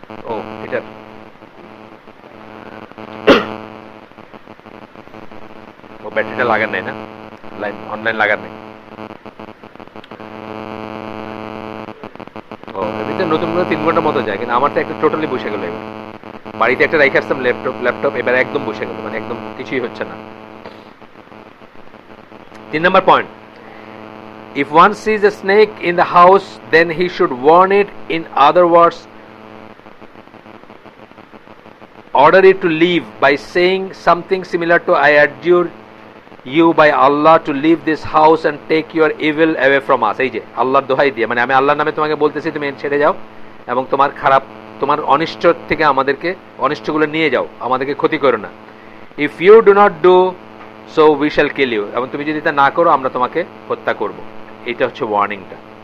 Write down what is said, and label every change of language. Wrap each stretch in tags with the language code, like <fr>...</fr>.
<bn>ও এটা ও ব্যাটারিটা লাগান নাই না, লাইন অনলাইন লাগান নাই। ও এমনিতে নতুন 3 ঘন্টার মতো যায়, কিন্তু আমার তো একটা টোটালি বসে গেল। এবার বাড়িতে একটা রেখে আসতাম ল্যাপটপ, এবার একদম বসে গেল, মানে একদম কিছুই হচ্ছে না। 3 নম্বর point,</bn> <en>if one sees a snake in the house, then he should warn it. In other words, order it to leave by saying something similar to, I adjure you by Allah to leave this house and take your evil away from us.</en> <bn>এই যে আল্লাহর দোহাই দিয়ে, মানে আমি আল্লাহর নামে তোমাকে বলতেছি তুমি ছেড়ে যাও এবং তোমার খারাপ, তোমার অনিষ্ট থেকে আমাদেরকে, অনিষ্টগুলো নিয়ে যাও, আমাদেরকে ক্ষতি করো না।</bn> <en>If you do not do so, we shall kill you.</en> <bn>এবং তুমি যদি তা না করো, আমরা তোমাকে হত্যা করব। এটা হচ্ছে ওয়ার্নিংটা।</bn>